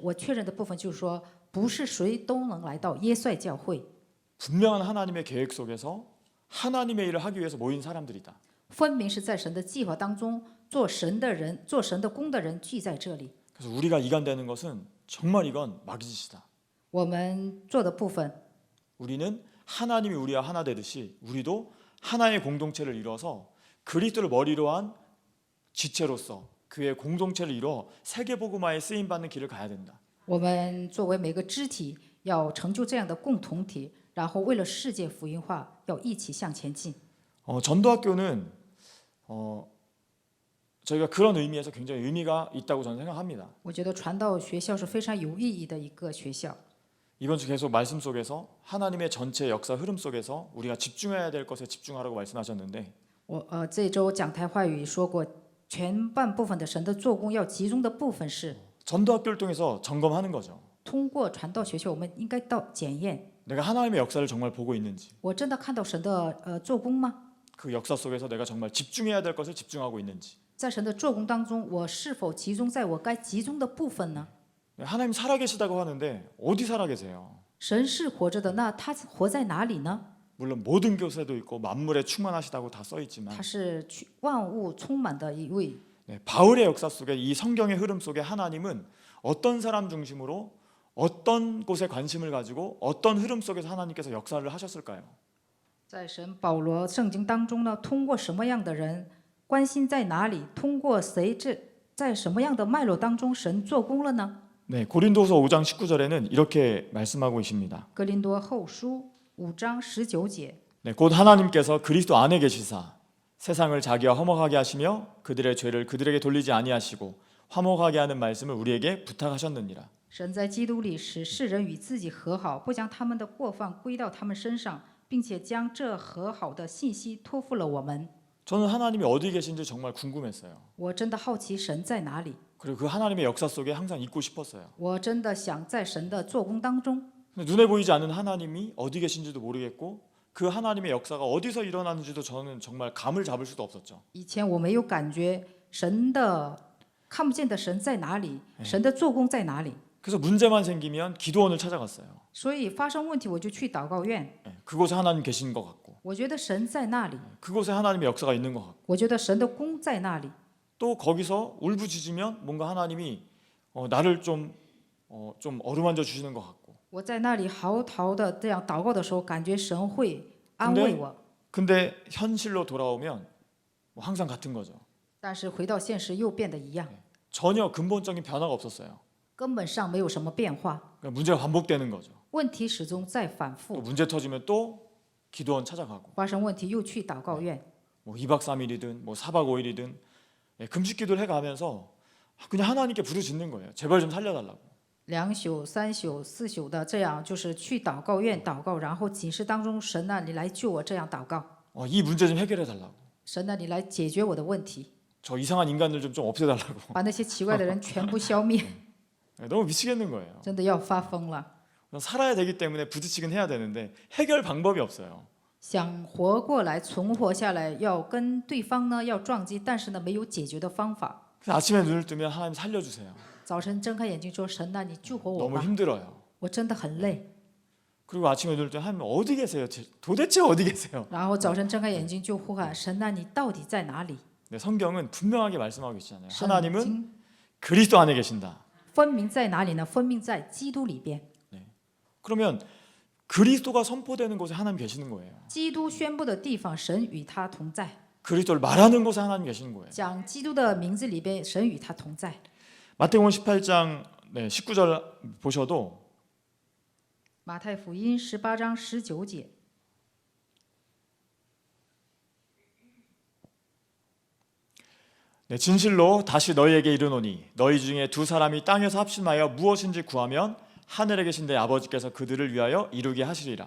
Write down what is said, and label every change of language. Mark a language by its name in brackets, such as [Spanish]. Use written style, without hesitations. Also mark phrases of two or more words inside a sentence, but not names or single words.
[Chinese] 我确认的部分就是说，不是谁都能来到耶帅教会。 [Korean] 분명한 하나님의 계획 속에서 하나님의 일을 하기 위해서 모인 사람들이다. [Chinese] 分明是在神的计划当中，做神的人、做神的工的人聚在这里。 [Korean] 그래서 우리가 이간되는 것은 정말 이건 마귀짓이다. [Chinese] 我们做的部分， [Korean] 우리는 하나님이 우리와 하나 되듯이 우리도 하나의 공동체를 이뤄서 그리스도를 머리로 한 지체로서 그의 공동체를 이뤄 세계복음화에 쓰임 받는 길을 가야 된다. [Chinese] 我们作为每个肢体，要成就这样的共同体，然后为了世界福音化，要一起向前进。 [Korean] 전도학교는 저희가 그런 의미에서 굉장히 의미가 있다고 저는 생각합니다. [Chinese] 我觉得传道学校是非常有意义的一个学校。 [Korean] 이번 주 계속 말씀 속에서 하나님의 전체 역사 흐름 속에서 우리가 집중해야 될 것에 집중하라고 말씀하셨는데 [Chinese] 这周讲台话语说过，全半部分的神的做工要集中的部分是 [Korean] 전도학교를 통해서 점검하는 거죠. [Chinese] 通过传道学校，我们应该到检验， [Korean] 내가 하나님의 역사를 정말 보고 있는지 [Chinese] 我真的看到神的做工吗？ [Korean] 그 역사 속에서 내가 정말 집중해야 될 것을 집중하고 있는지 [Chinese] 在神的做工当中，我是否集中在我该集中的部分呢？ [Korean] 하나님 살아계시다고 하는데 어디 살아계세요? [Chinese] 神是活着的，那他活在哪里呢？ [Korean] 물론 모든 교세도 있고 만물에 충만하시다고 다 써 있지만 [Chinese] 他是万物充满的一位。 [Korean] 바울의 역사 속에 이 성경의 흐름 속에 하나님은 어떤 사람 중심으로 어떤 곳에 관심을 가지고 어떤 흐름 속에서 하나님께서 역사를 하셨을까요? [Chinese] 在神保罗圣经当中呢，通过什么样的人，关心在哪里？通过谁？在什么样的脉络当中，神做工了呢？ [Korean] 네, 고린도서 5장 19절에는 이렇게 말씀하고 계십니다. [Chinese] 哥林多后书5章19节， [Korean] 네, 곧 하나님께서 그리스도 안에 계시사 세상을 자기와 화목하게 하시며 그들의 죄를 그들에게 돌리지 아니하시고 화목하게 하는 말씀을 우리에게 부탁하셨느니라. [Chinese] 神在基督里使世人与自己和好，不将他们的过犯归到他们身上，并且将这和好的信息托付了我们。 [Korean] 저는 하나님이 어디 계신지 정말 궁금했어요. [Chinese] 我真的好奇神在哪里， [Korean] 그리고 그 하나님의 역사 속에 항상 있고 싶었어요. [Chinese] 我真的想在神的做工当中。 [Korean] 근데 눈에 보이지 않는 하나님이 어디 계신지도 모르겠고 그 하나님의 역사가 어디서 일어나는지도 저는 정말 감을 잡을 수도 없었죠. [Chinese] 以前我没有感觉神的看不见的神在哪里，神的做工在哪里。 [Korean] 그래서 문제만 생기면 기도원을 찾아갔어요. [Chinese] 所以发生问题我就去祷告院， [Korean] 그곳에 하나님 계신 것 같고 [Chinese] 我觉得神在那里， [Korean] 그곳에 하나님의 역사가 있는 것 같고 [Chinese] 我觉得神的工在那里。 [Korean] 또 거기서 울부짖으면 뭔가 하나님이 나를 좀 어루만져 주시는 것 같고 [Chinese] 我在那里嚎啕的这样祷告的时候，感觉神会安慰我。 [Korean] 근데 현실로 돌아오면 항상 같은 거죠. [Chinese] 但是回到现实又变得一样， [Korean] 전혀 근본적인 변화가 없었어요. [Chinese] 根本上没有什么变化， [Korean] 그러니까 문제가 반복되는 거죠. [Chinese] 问题始终在反 [Korean] 또 [Chinese] 复。 [Korean] 문제 터지면 또 기도원 찾아가고 [Chinese] 发生问题又去祷告院， [Korean] 뭐 2박 3일이든 뭐 4박 5일이든 금식 기도를 해가면서 그냥 하나님께 부르짖는 거예요. 제발 좀 살려달라고. [Chinese] 2 宿、3宿、4宿的这样，就是去祷告院祷告，然后寝室当中，神啊，你来救我，这样祷告， [Korean] 이 문제 좀 해결해 달라고. [Chinese] 神啊，你来解决我的问题， [Korean] 저 이상한 인간들 좀 없애달라고. [Chinese] 把那些奇怪的人全部消灭， [Korean] 너무 미치겠는 거예요. [Chinese] 真的要发疯了。 [Korean] 살아야 되기 때문에 부딪히긴 해야 되는데 해결 방법이 없어요. [Chinese] 想活过来、存活下来，要跟对方呢要撞击，但是呢没有解决的方法。 [Korean] 그래서 아침에 눈을 뜨면 하나님 살려주세요. [Chinese] 早晨睁开眼睛说：“神啊，你救活我 [Korean] 너무 [Chinese] 吧， [Korean] 힘들어요. [Chinese] 我真的很累。 [Korean] 그리고 아침에 눈을 뜨면 하나님 어디 계세요? 도대체 어디 계세요? ” [Chinese] 然后早晨睁开眼睛就呼喊：“神啊，你到底在哪里 [Korean] 네, 성경은 분명하게 말씀하고 계시잖아요. ？” 하나님은 하나님은 그리스도 안에 계신다. [Chinese] 分明在哪里呢？分明在基督里边。 [Korean] 그러면 그리스도가 선포되는 곳에 하나님 계시는 거예요. [Chinese] 基督宣布的地方，神与他同在； [Korean] 그리스도를 말하는 곳에 하나님 계시는 거예요. [Chinese] 讲基督的名字里边，神与他同在。 [Korean] 마태복음 18장 19절 보셔도 [Chinese] 马太福音18章19节， [Korean] 진실로 다시 너희에게 이르노니 너희 중에 두 사람이 땅에서 합심하여 무엇인지 구하면 하늘에 계신 내 아버지께서 그들을 위하여 이루게 하시리라.